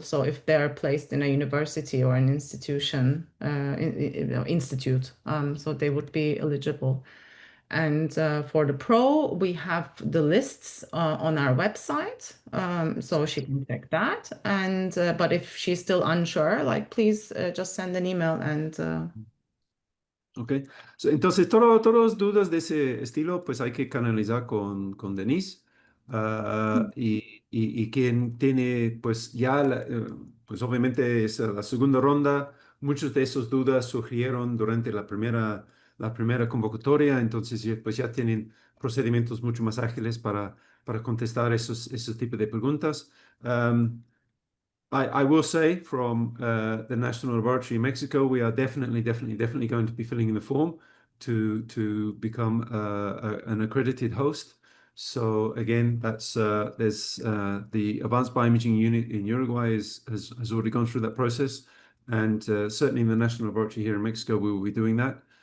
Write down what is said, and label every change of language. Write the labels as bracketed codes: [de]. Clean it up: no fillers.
[en] So if they're placed in a university or an institution, institute, so they would be eligible. And for the pro, we have the lists on our website, so she can check that. And but if she's still unsure, like please just send an email and. [es] Ok, entonces todas dudas de ese estilo, pues hay que canalizar con Denise. Y quien tiene, pues ya, pues obviamente es la segunda ronda. Muchas de esas dudas surgieron durante la primera convocatoria, entonces pues ya tienen procedimientos mucho más ágiles para contestar esos tipos de preguntas. [en] I will say from the National Laboratory in Mexico, we are definitely going to be filling in the form to become an accredited host. So again, that's there's the Advanced Bioimaging Unit in Uruguay has already gone through that process, and certainly in the National Laboratory here in Mexico, we will be doing that.